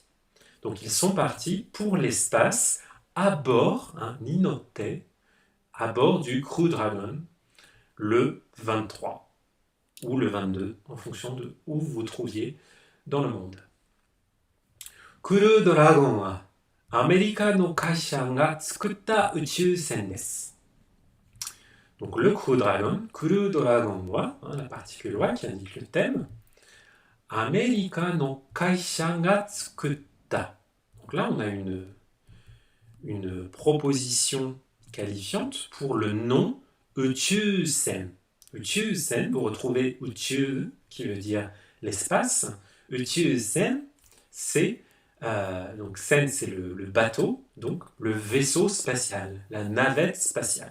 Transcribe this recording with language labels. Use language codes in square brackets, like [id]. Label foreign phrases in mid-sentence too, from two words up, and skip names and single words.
[fr] Donc ils sont partis pour l'espace à bord, ninote, à bord du Crew Dragon, le 23 ou le 22, en fonction de où vous vous trouviez dans le monde. [ja] Crew Dragonはアメリカの会社が作った宇宙船です. [fr] Donc le Crew Dragon wa, la particule wa qui indique le thème, [ja] アメリカの会社が作った. [fr] Donc là, on a une proposition qualifiante pour le nom Uchusen. Uchusen, vous retrouvez Uchu, qui veut dire l'espace. Uchusen, c'est donc sen, c'est le bateau, donc le vaisseau spatial, la navette spatiale.